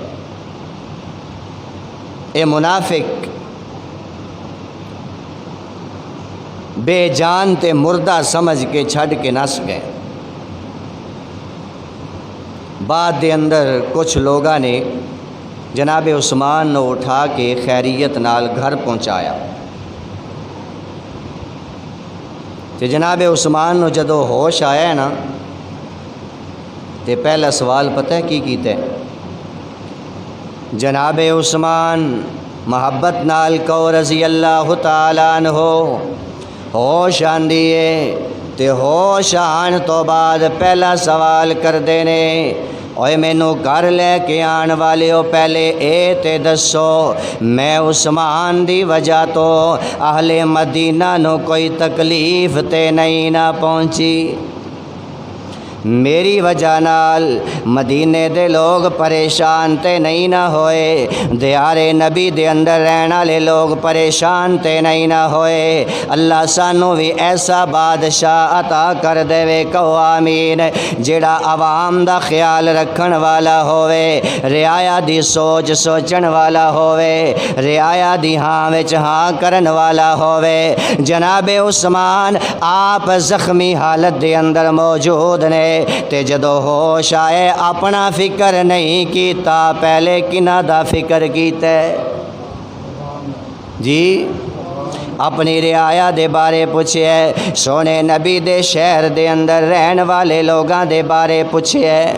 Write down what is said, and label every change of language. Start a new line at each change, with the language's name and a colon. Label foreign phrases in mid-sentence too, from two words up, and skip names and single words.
Punjabi: اے منافق بے جان تے مردہ سمجھ کے چھڈ کے نس گئے۔ بعد دے اندر کچھ لوگاں نے جناب عثمان نو اٹھا کے خیریت نال گھر پہنچایا، تے جناب عثمان نو جدو ہوش آیا ہے نا تے پہلا سوال پتہ ہے کی کیتا ہے؟ جناب عثمان محبت نال کو رضی اللہ تعالیٰ عنہ ہوش آندی ہے، تے ہوش آن تو بعد پہلا سوال کر دینے، اوے مینو گھر لے کے آن والے ہو پہلے اے تے دسو میں عثمان دی وجہ تو اہل مدینہ نو کوئی تکلیف تے نہیں نہ پہنچی؟ میری وجہ نال مدینے دے لوگ پریشان تے نہیں نہ ہوئے، دیار نبی دے اندر رہن والے لوگ پریشان تے نہیں نہ ہوئے۔ اللہ سانو بھی ایسا بادشاہ عطا کر دے، کہو آمین، جڑا عوام دا خیال رکھن والا ہوئے، رعایا دی سوچ سوچن والا ہوئے، رعایا دی ہاں وچ ہاں کرن والا ہوئے۔ جناب عثمان آپ زخمی حالت دے اندر موجود نے، تے جدو ہوش آئے اپنا فکر نہیں کیتا، پہلے کنہ دا فکر کیتا ہے جی؟ اپنی رعایا دے بارے پوچھے، سونے نبی دے شہر دے اندر رہن والے لوگاں دے بارے پوچھے۔